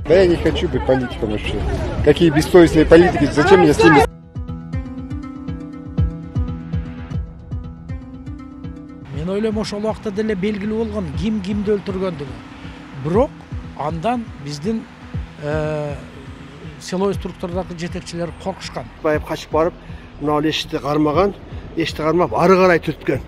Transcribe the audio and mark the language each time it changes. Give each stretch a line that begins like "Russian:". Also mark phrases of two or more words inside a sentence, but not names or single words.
Russian: Да я не хочу быть политиком вообще. Какие бессовестные политики, зачем мне с ними?
Kyrgyz: Мен ойлойм ошол убакта деле белгилүү болгон кимди өлтүргөндүгү. Бирок андан биздин
Russian: силовой структурадагы
Kyrgyz: жетекчилер коркушкан. Байып качып барып, мына эшикти кармаган, эшикти кармап ары карай түрткөн.